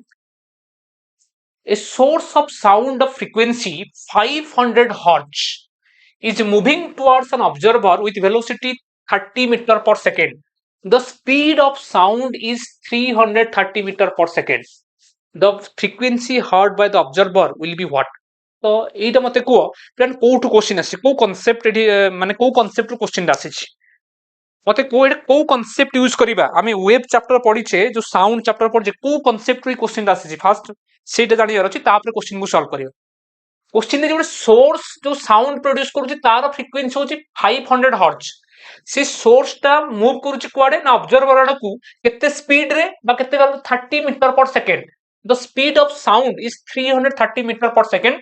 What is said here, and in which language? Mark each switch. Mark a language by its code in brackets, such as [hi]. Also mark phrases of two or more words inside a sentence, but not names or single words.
[en] A source of sound of frequency 500 hertz is moving towards an observer with velocity 30 meter per second. The speed of sound is 330 meter per second. The frequency heard by the observer will be what? [or] ତ ଏଇଟା ମତେ କୁହ ପ୍ଲାନ୍ କୋଉଠୁ କ୍ୱେଶ୍ଚିନ୍ ଆସିଛି, କୋଉ କନସେପ୍ଟ ଏଠି ମାନେ କୋଉ କନସେପ୍ଟରୁ କ୍ୱେଶ୍ଚିନ୍ ଆସିଛି ମତେ କୁହ, ଏଇଟା କୋଉ କନସେପ୍ଟ ୟୁଜ କରିବା। ଆମେ [en] wave chapter [or] ପଢିଛେ, ଯୋଉ [en] sound chapter [or] ପଢିଛେ, କୋଉ କନସେପ୍ଟରୁ ଏଇ କ୍ୱେଶ୍ଚିନ୍ ଆସିଛି ଫାଷ୍ଟ ସେଇଟା ଜାଣିବାର ଅଛି, ତାପରେ କ୍ୱେଶ୍ଚିନ୍ କୁ ସଲ୍ଭ କରିବା। କ୍ୱେଶ୍ଚନ ରେ ଯୋ ସୋର୍ସ ଯୋ [en] sound produce [or] କରୁଛି ତାର ଫ୍ରିକ୍ୱେନ୍ସି ହେଉଛି 500 ହର୍ଟଜ। ସେ ସୋର୍ସ ଟା ମୁଭ କରୁଛି କୁଆଡେ ନା ଅବଜର୍ଭର ଆଡକୁ କେତେ ସ୍ପିଡ ରେ ବା କେତେ 30 [en] meter per second. the speed of sound is 330 meter per second.